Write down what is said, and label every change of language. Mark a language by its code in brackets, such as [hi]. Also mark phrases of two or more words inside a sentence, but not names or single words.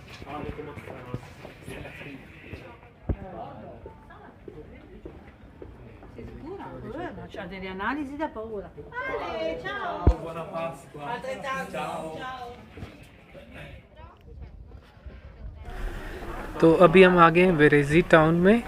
[it] Sei sicura? Ma c'ha delle analisi da paura. Buona Pasqua. Ciao. [hi] तो अभी हम आ गए हैं वेरेजी टाउन में।